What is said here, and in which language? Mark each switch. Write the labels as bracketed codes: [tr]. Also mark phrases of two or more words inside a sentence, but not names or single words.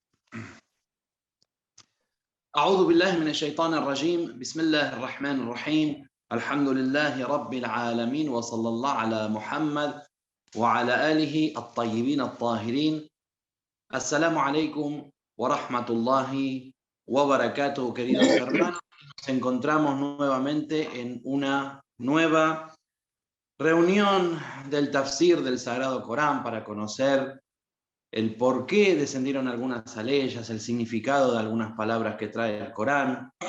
[ar] أعوذ بالله من الشيطان الرجيم بسم الله الرحمن الرحيم الحمد لله رب العالمين وصلى الله على محمد وعلى آله الطيبين الطاهرين. السلام عليكم ورحمة الله وبركاته, [es] queridos hermanos. Nos encontramos nuevamente en una nueva reunión del tafsir del Sagrado Corán para conocer el por qué descendieron algunas aleyas, el significado de algunas palabras que trae el Corán.